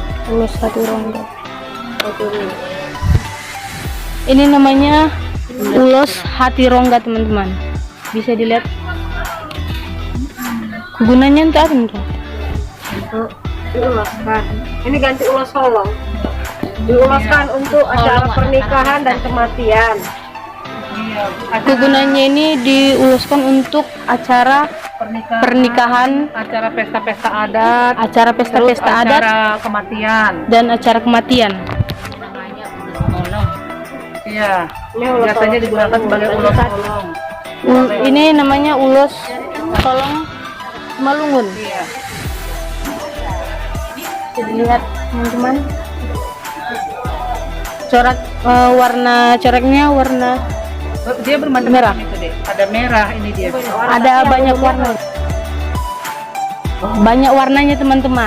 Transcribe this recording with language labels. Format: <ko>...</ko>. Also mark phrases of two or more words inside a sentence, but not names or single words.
<id>Ulos hati rongga. Ini namanya ulos hati rongga, teman-teman. Bisa dilihat. Gunanya untuk apa nih? Untuk diulaskan. Ini ganti ulos solong. Diulaskan untuk acara pernikahan dan kematian. Iya. Kegunaannya ini diuluskan untuk acara pernikahan, acara pesta-pesta adat, acara pesta-pesta adat, acara kematian. dan acara kematian. Iya. Ini ulos Biasanya solong. digunakan sebagai ulos solong. Ini namanya ulos solong Simalungun. Iya. Bisa dilihat, teman-teman. Corak warna coraknya warna Dia bermacam Merah. itu deh. Ada merah ini dia. ada banyak warna. Banyak warnanya, teman-teman.</id>